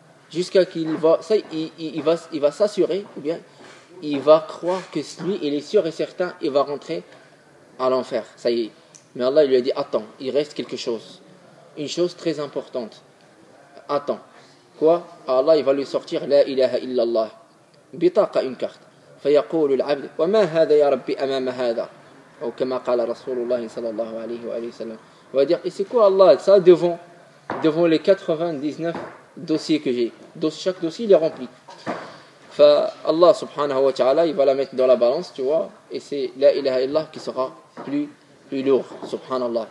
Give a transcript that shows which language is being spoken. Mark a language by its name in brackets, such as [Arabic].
[French] Jusqu'à qu'il va, ça, il va s'assurer, ou bien il va croire que lui, il est sûr et certain, il va rentrer à l'enfer. Ça y est. Mais Allah il lui a dit, attends, il reste quelque chose. Une chose très importante. Attends. Quoi? Allah il va lui sortir la ilaha illallah. بطاقة une carte. [Arabic] فيقول العبد وما هذا يا ربي أمام هذا. Ou كما قال رسول الله صلى الله عليه وآله وسلم. [French] Il va dire, et c'est quoi Allah ça devant les 99 dossiers que j'ai. Chaque dossier il est rempli. Allah subhanahu wa ta'ala il va la mettre dans la balance, tu vois, et c'est la ilaha illallah qui sera plus lourd, subhanallah.